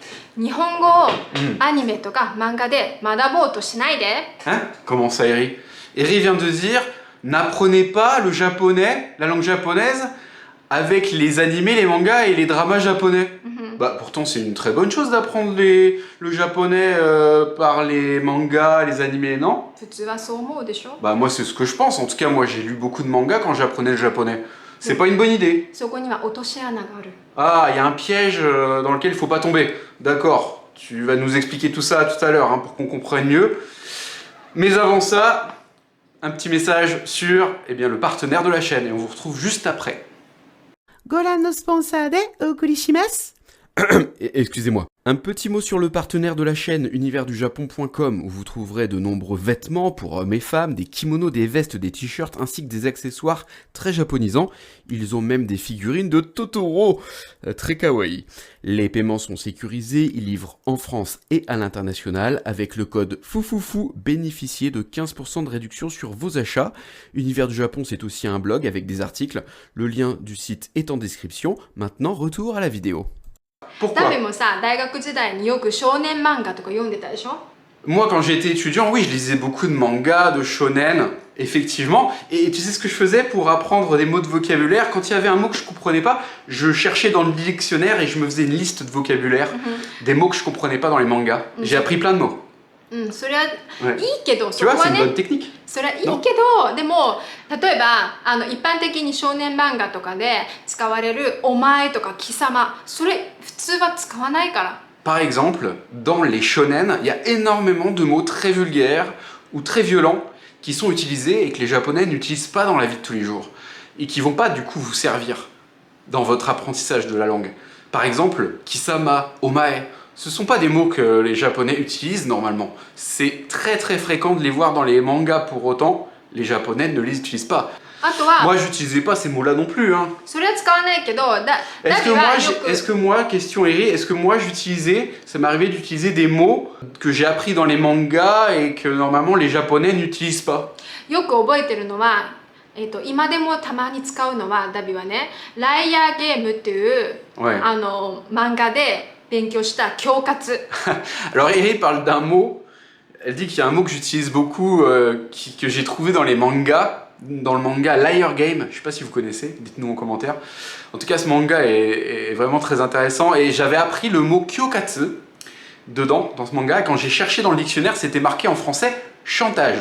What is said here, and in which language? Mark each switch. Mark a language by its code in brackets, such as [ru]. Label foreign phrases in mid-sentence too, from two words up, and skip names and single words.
[ja] 日本語をアニメとか漫画で学ぼうとしないで。 [fr] Hein? Comment ça, Eri? Eri vient de dire, n'apprenez pas le japonais, la langue japonaise, avec les animés, les mangas et les dramas japonais. Bah pourtant c'est une très bonne chose d'apprendre le japonais par les mangas, les animés, non? [ja] 普通はそう思うでしょ。 [fr] Bah moi c'est ce que je pense, en tout cas moi j'ai lu beaucoup de mangas quand j'apprenais le japonais. C'est pas une bonne idée. [ja] そこには落とし穴がある。 [fr] Ah, il y a un piège dans lequel il faut pas tomber. D'accord, tu vas nous expliquer tout ça tout à l'heure hein, pour qu'on comprenne mieux. Mais avant ça, un petit message sur le partenaire de la chaîne et on vous retrouve juste après. [ja] ご覧のスポンサーでお送りします。 [fr] Excusez-moi. Un petit mot sur le partenaire de la chaîne univers-du-japon.com où vous trouverez de nombreux vêtements pour hommes et femmes, des kimonos, des vestes, des t-shirts ainsi que des accessoires très japonisants. Ils ont même des figurines de Totoro, très kawaii. Les paiements sont sécurisés, ils livrent en France et à l'international. Avec le code FOUFOUFOU, bénéficiez de 15% de réduction sur vos achats. Univers du Japon, c'est aussi un blog avec des articles. Le lien du site est en description. Maintenant, retour à la vidéo. Pourquoi? [ja] ダビもさ、大学時代によく少年漫画とか読んでたでしょ。 [fr] Moi, quand j'étais étudiant, oui, je lisais beaucoup de mangas, de shonen, effectivement. Et tu sais ce que je faisais pour apprendre des mots de vocabulaire? Quand il y avait un mot que je comprenais pas, je cherchais dans le dictionnaire et je me faisais une liste de vocabulaire des mots que je comprenais pas dans les mangas. J'ai appris plein de mots. [ja] それはいいけど、 [fr] Tu vois, [ja] そこは [fr] c'est une bonne [ja] ね、 [fr] technique. [ja] それはいいけど、でも例えば一般的に少年漫画とかで使われるお前とか貴様、それ普通は使わないから。 [fr] Par exemple, dans les shonen, il y a énormément de mots très vulgaires ou très violents qui sont utilisés et que les japonais n'utilisent pas dans la vie de tous les jours et qui vont pas du coup vous servir dans votre apprentissage de la langue. Par exemple, [ja] 貴様、お前, [fr] ce sont pas des mots que les japonais utilisent normalement. C'est très très fréquent de les voir dans les mangas pour autant, les japonais ne les utilisent pas. [ja] あとは [fr] Moi j'utilisais pas ces mots-là non plus. Hein. [ja] それは使わないけど、ダビはよく [fr] Est-ce que moi, question Eri, est-ce que moi j'utilisais, ça m'arrivait d'utiliser des mots que j'ai appris dans les mangas et que normalement les japonais n'utilisent pas? [ja] よく覚えてるのは、今でもたまに使うのはダビはね、ライアーゲームっていう、 [fr] Ouais. [ja] 漫画で勉強した恐喝。 [fr] Alors Eri parle d'un mot, elle dit qu'il y a un mot que j'utilise beaucoup, que j'ai trouvé dans les mangas, dans le manga Liar Game, je sais pas si vous connaissez, dites-nous en commentaire. En tout cas ce manga est vraiment très intéressant et j'avais appris le mot kyokatsu dedans, dans ce manga, et quand j'ai cherché dans le dictionnaire c'était marqué en français chantage.